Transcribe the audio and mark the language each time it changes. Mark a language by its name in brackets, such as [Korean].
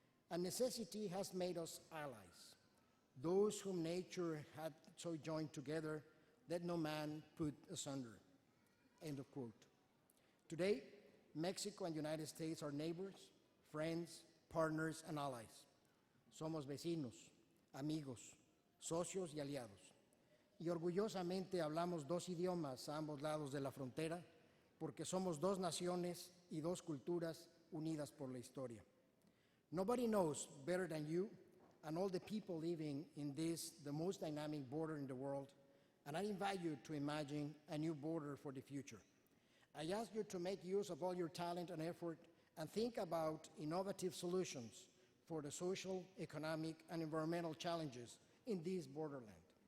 [English] And necessity has made us allies. Those whom nature had so joined together, let no man put asunder." End of quote. Today, Mexico and United States are neighbors, friends, partners, and allies. [Spanish] Somos vecinos, amigos, socios y aliados. Y orgullosamente hablamos dos idiomas a ambos lados de la frontera porque somos dos naciones y dos culturas unidas por la historia. [English] Nobody knows better than you and all the people living in this, the most dynamic border in the world, and I invite you to imagine a new border for the future. I ask you to make use of all your talent and effort and think about innovative solutions for the social, economic, and environmental challenges in this borderland.